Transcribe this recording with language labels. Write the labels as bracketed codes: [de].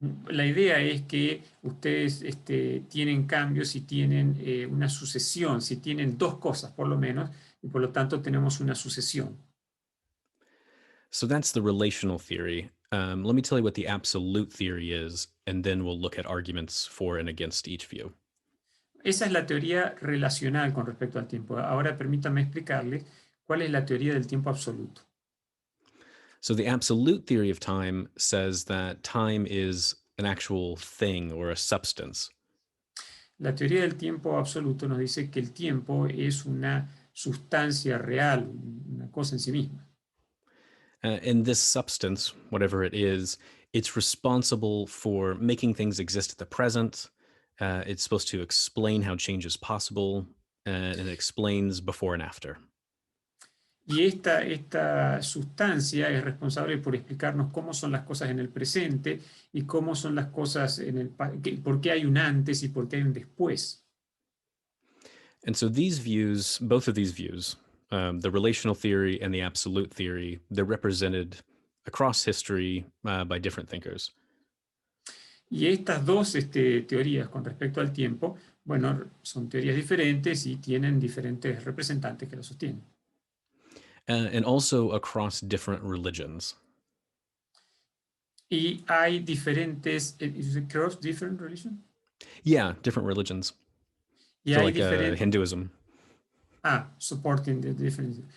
[es] La idea es que ustedes tienen cambios si tienen una sucesión, si tienen dos cosas por lo menos, y por lo tanto tenemos una sucesión. [en] So that's the relational theory. Let me tell you what the absolute theory is, and then we'll look at arguments for and against each view. [es] Esa es la teoría relacional con respecto al tiempo. Ahora permítame explicarles cuál es la teoría del tiempo absoluto. [en] So the absolute theory of time says that time is an actual thing or a substance. [es] La teoría del tiempo absoluto nos dice que el tiempo es una sustancia real, una cosa en sí misma. [en] And this substance, whatever it is, it's responsible for making things exist at the present. It's supposed to explain how change is possible, and it explains before and after. [es] Y esta sustancia es responsable por explicarnos cómo son las cosas en el presente y cómo son las cosas por qué hay un antes y por qué hay un después. [en] And so these views, both of these views, the relational theory and the absolute theory, they're represented across history by different thinkers. [es] Y estas dos teorías con respecto al tiempo, bueno, son teorías diferentes y tienen diferentes representantes que lo sostienen. [en] And also across different religions. [es] Y hay diferentes, [en] is it cross different religions? Yeah, different religions. [es] Y [en] So [es] hay [en] like [es] diferentes. [en] Hinduism. Supporting the different.